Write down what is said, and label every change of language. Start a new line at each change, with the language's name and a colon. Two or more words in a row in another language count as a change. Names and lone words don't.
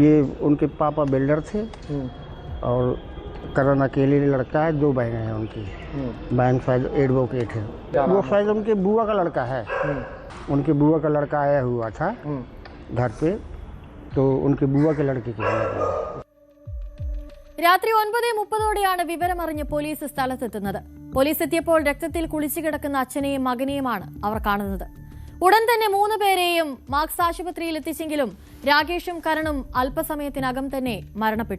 Hindi: ये उनके पापा बिल्डर थे और करण अकेले लड़का है, 2 बहनें हैं उनकी। बहन शायद एडवोकेट है, वो शायद उनके बुआ का लड़का है। उनके बुआ का लड़का आया हुआ था घर पे, तो उनके बुआ के लड़के के यहाँ
Malayalam: രാത്രി 9:30 വിവരമറിഞ്ഞ് പോലീസ് സ്ഥലത്തെത്തുന്നത്. പോലീസ് എത്തിയപ്പോൾ രക്തത്തിൽ കുളിച്ചു കിടക്കുന്ന അച്ഛനെയും മകനെയുമാണ് അവർ കാണുന്നത്. ഉടൻ തന്നെ 3 പേരെയും മാക്സ് ആശുപത്രിയിൽ എത്തിച്ചെങ്കിലും രാകേഷും കരണും അല്പസമയത്തിനകം തന്നെ മരണപ്പെട്ടു.